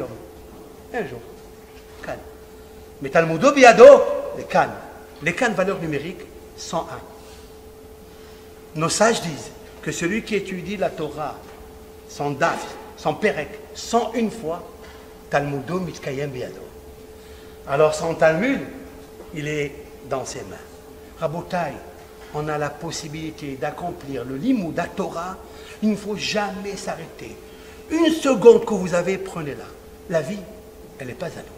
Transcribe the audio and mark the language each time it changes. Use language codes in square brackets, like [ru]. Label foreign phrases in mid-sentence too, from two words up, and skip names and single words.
[fr] Un jour. Kan. Mais [he] תלמודו בידו, [fr] les Kan. Les Kan, valeur numérique, 101. Nos sages disent que celui qui étudie la Torah, son daf, son perek, 101 fois, [he] תלמודו מתקיים בידו. [fr] Alors son Talmud, il est dans ses mains. Rabotai, on a la possibilité d'accomplir le limud de la Torah. Il ne faut jamais s'arrêter. Une seconde que vous avez, prenez-la. La vie, elle n'est pas à nous.